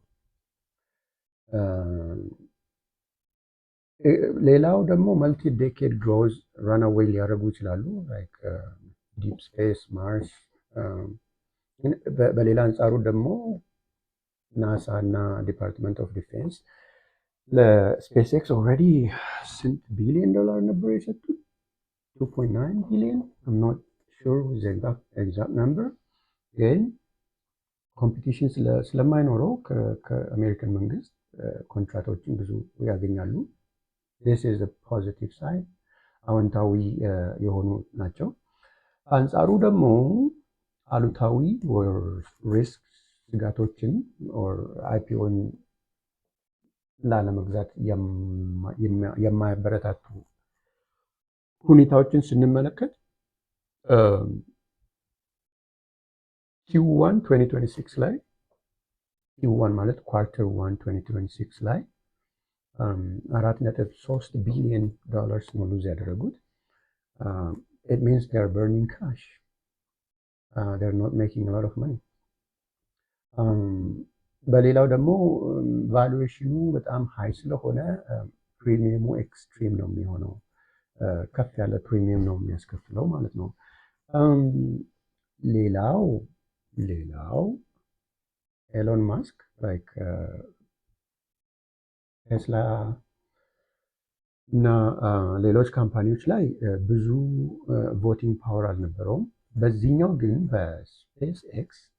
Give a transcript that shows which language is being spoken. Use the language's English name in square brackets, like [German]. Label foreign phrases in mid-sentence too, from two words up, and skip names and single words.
[Amharic] ሌላው ደግሞ [English] multi decade growth runway [Amharic] ሊያደርጉ ይችላሉ፣ [English] like deep space፣ [Amharic] ማርስ። በሌላ አንጻሩ ደግሞ ናሳ እና [English] Department of Defense [Amharic] ለስፔስ ኤክስ ኦልሬዲ ስንት ቢሊዮን ዶላር ነበር የሰጡት? 2.9 ቢሊዮን። [English] I'm not sure with the exact number። [Amharic] ግን ኮምፒቲሽን ስለማይኖረው ከአሜሪካን መንግስት ኮንትራክቶችን ብዙ ያገኛሉ። [English] this is positive side፣ [Amharic] አዎንታዊ የሆኑ ናቸው። አንጻሩ ደግሞ አሉታዊ ሪስክ ስጋቶችን አይፒኦን ላለመግዛት የማያበረታቱ ሁኔታዎችን ስንመለከት ኪው1 2026 ላይ ኪው1 ማለት ኳርተር 1 2026 ላይ [English] 4.3 billion dollars [Amharic] ነው ሉዝ ያደረጉት። [English] it means they are burning cash. They're not making a lot of money. [Amharic] በሌላው ደግሞ ቫሉዌሽኑ በጣም ሃይ ስለሆነ ፕሪሚየሙ ኤክስትሪም ነው የሚሆነው። ከፍ ያለ ፕሪሚየም ነው የሚያስከፍለው ማለት ነው። ሌላው ኤሎን ማስክ ላይክ ቴስላ እና ሌሎች ካምፓኒዎች ላይ ብዙ ቮቲንግ ፓወር አልነበረውም። በዚህኛው ግን በስፔስ ኤክስ